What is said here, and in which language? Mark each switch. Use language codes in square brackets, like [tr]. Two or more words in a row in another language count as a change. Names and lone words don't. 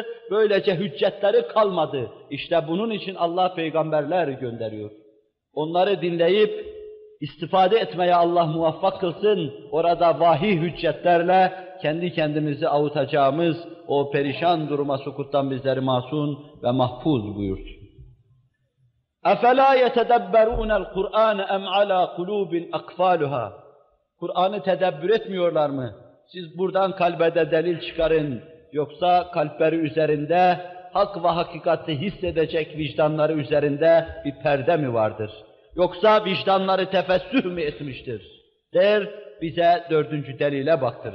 [tr] Böylece hüccetleri kalmadı. İşte bunun için Allah peygamberler gönderiyor. Onları dinleyip istifade etmeye Allah muvaffak kılsın. Orada vahiy hüccetlerle kendi kendimizi avutacağımız o perişan duruma sukuttan bizleri masum ve mahfuz buyursun. [ar] اَفَلَا يَتَدَبَّرُونَ الْقُرْآنَ اَمْ عَلَى قُلُوبٍ اَقْفَالُهَا [tr] Kur'an'ı tedebbür etmiyorlar mı? Siz buradan kalbede delil çıkarın. Yoksa kalpleri üzerinde hak ve hakikati hissedecek vicdanları üzerinde bir perde mi vardır? Yoksa vicdanları tefessüh mü etmiştir? Der, bize 4. delile baktırır.